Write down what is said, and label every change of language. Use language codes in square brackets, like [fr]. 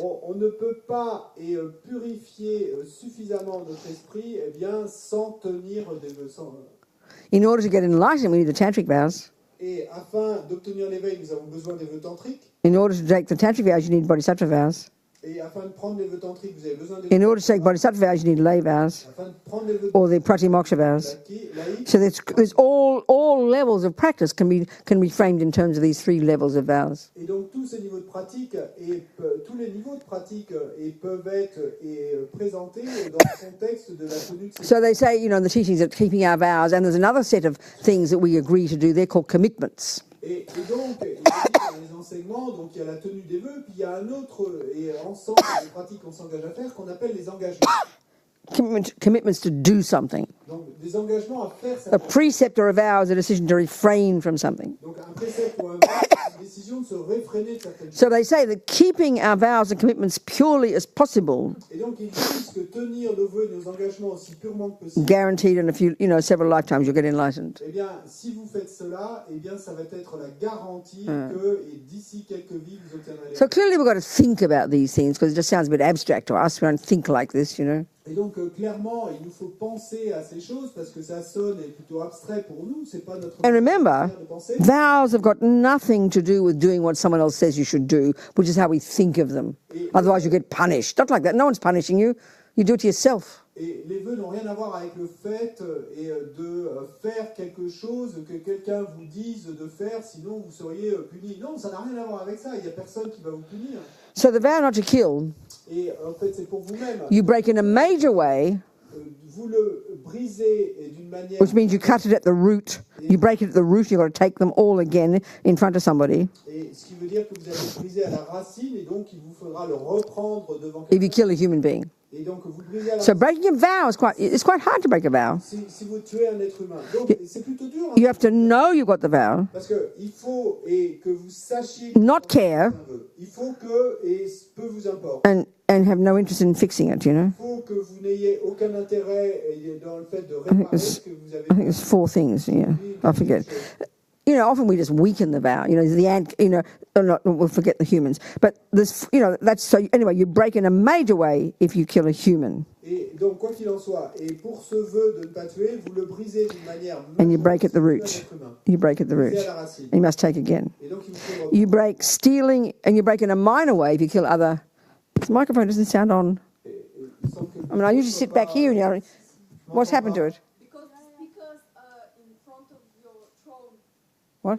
[fr] on ne peut pas purifier suffisamment notre esprit sans tenir des vœux. [en] In order to get enlightenment, we need the tantric vows. [fr] Et afin d'obtenir l'éveil, nous avons besoin des vœux tantriques. [en] In order to take the tantric vows, you need bodhisattva vows. [fr] Et afin de prendre les vœux tantriques, vous avez besoin des [en] In order to take bodhisattva vows, you need lay vows [fr] afin de prendre les vœux [en] or the pratimoksha vows. [fr] laïques. [en] So there's all levels of practice can be framed in terms of these three levels of vows. [fr] Et donc tous ces niveaux de pratique et tous les niveaux de pratique peuvent être présentés dans le contexte de la tenue de ces [en] So they say, you know, in the teachings of keeping our vows, and there's another set of things that we agree to do. They're called commitments. [fr] Et donc, il y a les enseignements, donc il y a la tenue des vœux, puis il y a un autre ensemble de pratiques qu'on s'engage à faire qu'on appelle les engagements. [en] Commitments to do something. [fr] Donc des engagements à faire [en] A [fr] ça. [en] precept or a vow is a decision to refrain from something. [fr] Donc un précepte ou un voeu, c'est une décision de se réfréner de certaines choses. [en] So they say that keeping our vows and commitments purely as possible, [fr] Et donc ils disent que tenir nos vœux et nos engagements aussi purement que possible, [en] guaranteed in a few, you know, several lifetimes you'll get enlightened. [fr] eh bien si vous faites cela, eh bien ça va être la garantie que et d'ici quelques vies vous obtiendrez. [en] So clearly we've got to think about these things because it just sounds a bit abstract to us. We don't think like this, you know. [fr] Et donc clairement, il nous faut penser à ces choses parce que ça sonne plutôt abstrait pour nous. C'est pas notre [en] And remember, [fr] manière de penser. [en] vows have got nothing to do with doing what someone else says you should do, which is how we think of them. Otherwise you get punished. Not like that. No one's punishing you. You do it to yourself. [fr] Et les vœux n'ont rien à voir avec le fait de faire quelque chose que quelqu'un vous dise de faire, sinon vous seriez puni. Non, ça n'a rien à voir avec ça. Il n'y a personne qui va vous punir. [en] So the vow not to kill, [fr] Et en fait, c'est pour vous-même. [en] you break in a major way, [fr] Vous le brisez d'une manière... [en] which means you cut it at the root. You break it at the root, you've got to take them all again in front of somebody. [fr] Et ce qui veut dire que vous allez briser à la racine, et donc il vous faudra le reprendre devant [en] If you [fr] quelqu'un. [en] kill a human being. [fr] Et donc vous le brisez à la [en] So [fr] racine. [en] breaking a vow is quite hard to break a vow. [fr] Si vous tuez un être humain. Donc c'est plutôt dur. [en] You have to know you've got the vow, [fr] Parce qu'il faut que vous sachiez... [en] not care, [fr] Il faut que, et peu vous importe, [en] and have no interest in fixing it, you know. [fr] il faut que vous n'ayez aucun intérêt dans le fait de [en] I think [fr] réparer [en] it's, [fr] ce que vous avez [en] I think it's 4 things, yeah. I forget. You know, often we just weaken the vow. You know, the ant, you know, we'll forget the humans. But this, you know, that's so. Anyway, you break in a major way if you kill a human, [fr] Et donc, quoi qu'il en soit, et pour ce vœu de ne pas tuer, vous le brisez d'une manière... [en] and you break at the [fr] majeure [en] root. [fr] sur l'être humain. [en] You break at the root. [fr] Brisez à la racine. [en] You must take again. [fr] Et donc, il vous faut... [en] You break stealing, and you break in a minor way if you kill other. This microphone doesn't sound on. [fr] il semble que [en] I mean, I usually sit back here, and you what's happened to it? Because in front of your throne, What?